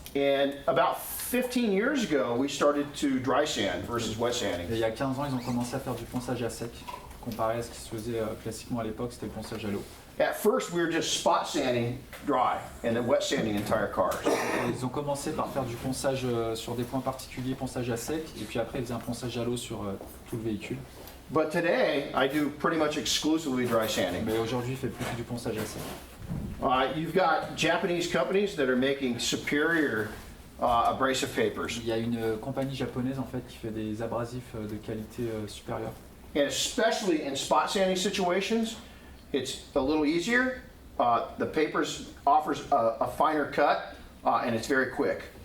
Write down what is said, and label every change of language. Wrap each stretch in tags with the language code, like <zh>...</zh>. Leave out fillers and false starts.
<en>And about 15 years ago, we started to dry sand versus wet sanding.</en> <fr>Et il y a 15 ans, ils ont commencé à faire du ponçage à sec. Comparé à ce qui se faisait classiquement à l'époque, c'était le ponçage à l'eau.</fr> <en>At first, we were just spot sanding dry and then wet sanding entire cars.</en> <fr>Ils ont commencé par faire du ponçage sur des points particuliers, ponçage à sec, et puis après ils faisaient un ponçage à l'eau sur tout le véhicule.</fr> <en>But today, I do pretty much exclusively dry sanding.</en> <fr>Mais aujourd'hui, il fait plus du ponçage à sec.</fr> <en>You've got Japanese companies that are making superior abrasive papers.</en> <fr>Il y a une compagnie japonaise en fait qui fait des abrasifs de qualité supérieure.</fr> <en>And especially in spot sanding situations, it's a little easier. The papers offers a finer cut, and it's very quick.</en>